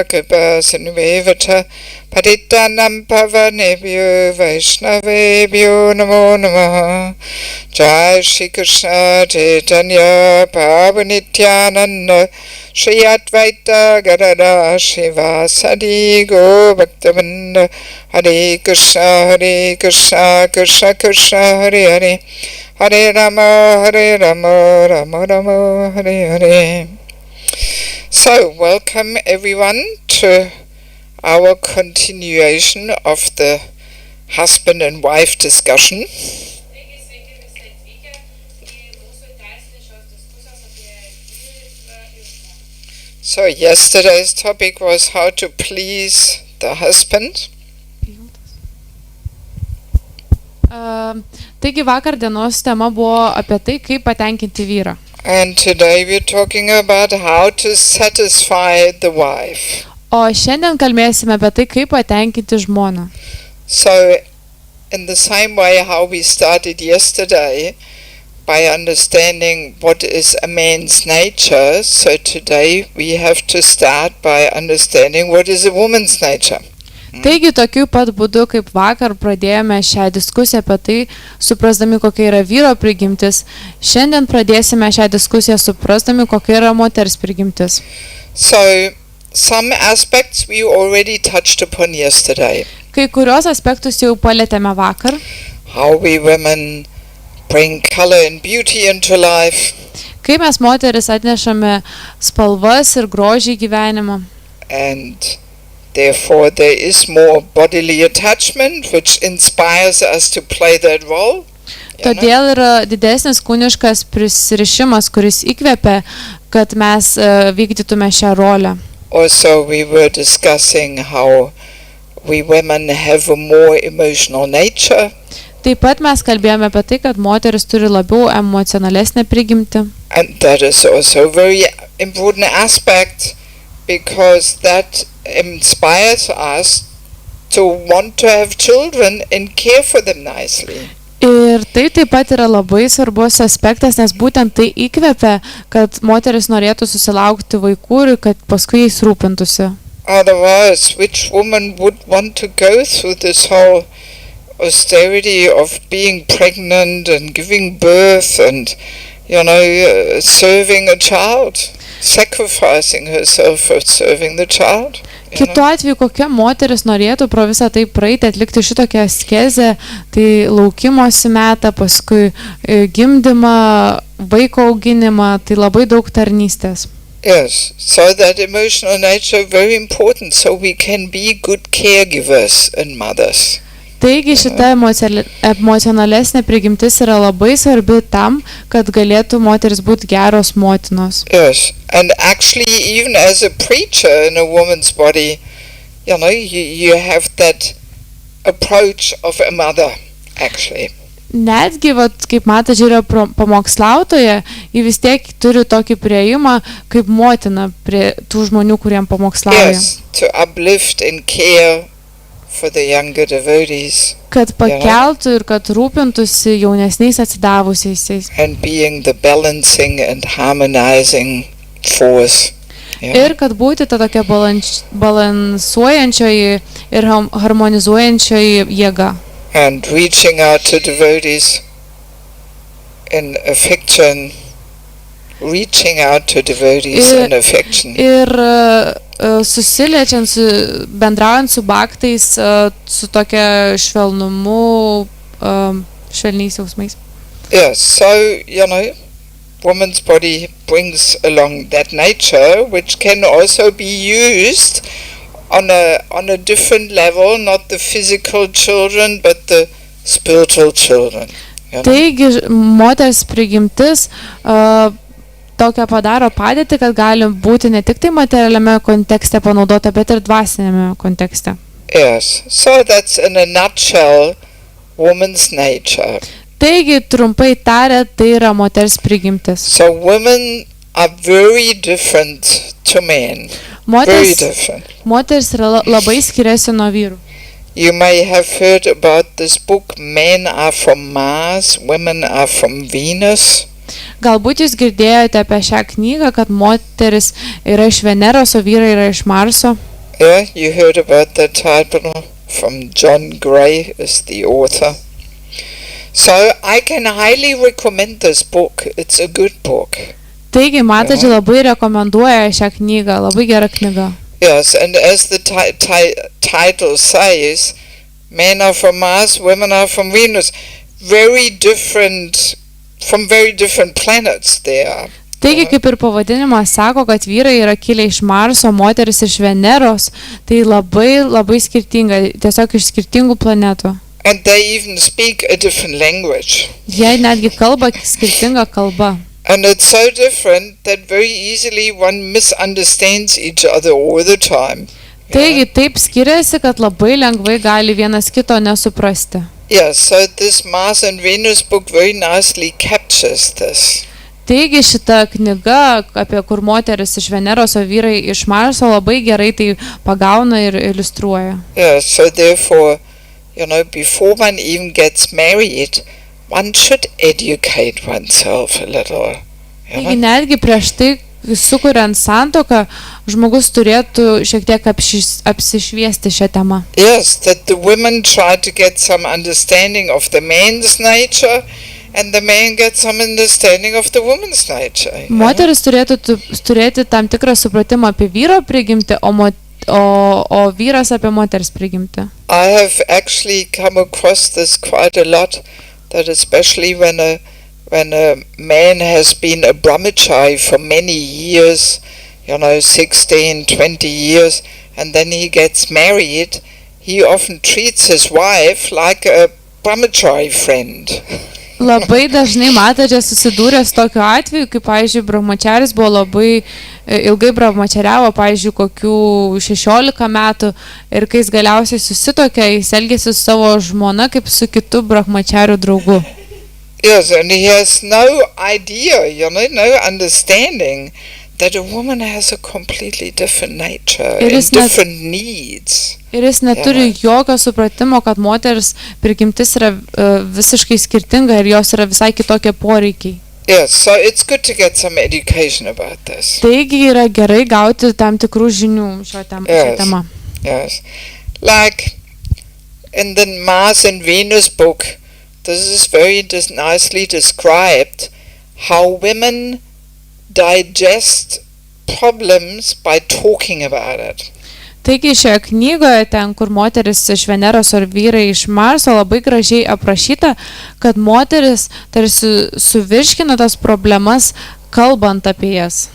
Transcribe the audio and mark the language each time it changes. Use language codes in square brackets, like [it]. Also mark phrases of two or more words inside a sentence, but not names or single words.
[sa] कृपा सनुवेवता पतितानां पावनेभ्यो वैष्णवेभ्यो नमो नमः जय श्री कृष्ण चैतन्य प्रभु नित्यानन्द श्री अद्वैत गदाद शिवसादि गो भक्तिविनोद हरे कृष्ण कृष्ण कृष्ण हरे हरे हरे राम राम राम हरे हरे. [en] So, welcome everyone to our continuation of the husband and wife discussion. So, yesterday's topic was how to please the husband. [lt] Taigi vakar dienos tema buvo apie tai, kaip patenkinti vyrą. [en] And today we're talking about how to satisfy the wife. [lt] O šiandien kalbėsime apie tai, kaip patenkinti žmoną. [en] So, in the same way how we started yesterday, by understanding what is a man's nature, so today we have to start by understanding what is a woman's nature. [lt] Taigi, tokiu pat būdu, kaip vakar pradėjome šią diskusiją apie tai, suprasdami, kokia yra vyro prigimtis, šiandien pradėsime šią diskusiją suprasdami, kokia yra moters prigimtis. [en] So, some aspects we already touched upon yesterday. [lt] Kai kurios aspektus jau palėtėme vakar. [en] How we women bring color and beauty into life. [lt] Kaip mes moteris atnešame spalvas ir grožį į gyvenimą. [en] and therefore there is more bodily attachment which inspires us to play that role. [lt] Todėl yra didesnis kūniškas prisirišimas, kuris įkvepia, kad mes vykdytume šią rolę. [en] Also, we were discussing how we women have a more emotional nature. [lt] Taip pat mes kalbėjome apie tai, kad moteris turi labiau emocionalesnę prigimtį. [en] And that is also a very important aspect, because that inspires us to want to have children and care for them nicely. [lt] Ir tai taip pat yra labai svarbus aspektas, nes būtent tai įkvepia, kad moteris norėtų susilaukti vaikų ir kad paskui jais rūpintųsi. [en] Otherwise, which woman would want to go through this whole austerity of being pregnant and giving birth and, serving a child, sacrificing herself for serving the child? [lt] Kitu atveju, kokia moteris norėtų pro visą tai praeiti, atlikti šitokią askezę, tai laukimosi metą, paskui gimdymą, vaiko auginimą, tai labai daug tarnystės. [en] Yes, so that emotional nature very important, so we can be good caregivers and mothers. [lt] Taigi šita emocionalesnė prigimtis yra labai svarbi tam, kad galėtų moteris būti geros motinos. [en] Yes, and actually even as a preacher in a woman's body, you have that approach of a mother, actually. [lt] Netgi, kaip matadži yra pamokslautoja, ji vis tiek turi tokį priėjimą kaip motina prie tų žmonių, kuriem pamokslauja. [en] Yes, to uplift and care for the younger devotees. [lt] Kad pakeltų ir kad rūpintųsi jaunesniais atsidavusiais. [en] And being the balancing and harmonizing force. [lt] Ir kad būti ta tokia balansuojančioji ir harmonizuojančioji jėga. [en] And reaching out to devotees in affection. [lt] Ir susiliečiant, bendraujant su bhaktais, su tokia švelnumu, švelniais jausmais. [en] Yes, so, woman's body brings along that nature, which can also be used on a different level, not the physical children, but the spiritual children. [lt] Taigi, moters prigimtis tokią padaro padėtį, kad gali būti ne tik tai materialiame kontekste panaudota, bet ir dvasinėme kontekste. [en] Yes, so that's in a nutshell woman's nature. [lt] Taigi, trumpai tariant, tai yra moters prigimtis. [en] So women are very different to men. Very different. [lt] Moters yra labai skiriasi nuo vyrų. [en] You may have heard about this book, Men Are From Mars, Women Are From Venus. [lt] Galbūt jūs girdėjote apie šią knygą, kad moteris yra iš Veneros, o vyrai yra iš Marso. [en] Yeah, you heard about that title from John Gray as the author. So I can highly recommend this book. It's a good book. [lt] Taigi, matadži labai rekomenduoja šią knygą, labai gera knyga. [en] Yes, and as the title says, men are from Mars, women are from Venus. Very different, from very different planets they are. [lt] Taigi, kaip ir pavadinimas sako, kad vyrai yra kilę iš Marso, moteris iš Veneros, tai labai skirtinga, tiesiog iš skirtingų planetų. [en] And they even speak a different language. [lt] Jie netgi kalba skirtingą kalbą. [en] And it's so different that very easily one misunderstands each other all the time. [lt] Taigi, taip skiriasi, kad labai lengvai gali vienas kito nesuprasti. [en] Yeah, so this Mars and Venus book very nicely captures this. [lt] Taigi, šita knyga, apie kur moteris iš Veneros, o vyrai iš Marso, labai gerai tai pagauna ir iliustruoja. [en] Yeah, so therefore, before one even gets married, one should educate oneself a little. [lt] Taigi netgi prieš tai, sukuriant santuoką, žmogus turėtų šiek tiek apsišviesti šią temą. [en] Yes, that the women try to get some understanding of the man's nature and the man gets some understanding of the woman's nature. [lt] Moteris turėtų turėti tam tikrą supratimą apie vyro prigimtį, o vyras apie moters prigimtį. [en] I have actually come across this quite a lot. That especially when a man has been a brahmachari for many years, 16, 20 years, and then he gets married, he often treats his wife like a brahmachari friend. [lt] Labai dažnai matadži susidūrė su tokiu atveju, kaip, pavyzdžiui, brahmacharis buvo labai ilgai brahmachariavo, pavyzdžiui, kokių 16 metų, ir kai jis galiausiai susitokė, jis elgėsi su savo žmona kaip su kitu brahmachariu draugu. [en] Yes, and he has no idea, no understanding that a woman has a completely different nature and different needs. [lt] Ir jis neturi jokio supratimo, kad moters prigimtis yra visiškai skirtinga ir jos yra visai kitokie poreikiai. [en] Yes, so it's good to get some education about this. [lt] Taigi yra gerai gauti tam tikrų žinių šią temą. [en] Yes. Like in the Mars and Venus book, this is very nicely described how women digest problems by talking about it. [lt] Taigi šioje knygoje, ten, kur moteris iš Veneros ar vyrai iš Marso, labai gražiai aprašyta, kad moteris tarsi suvirškina tas problemas, kalbant apie jas.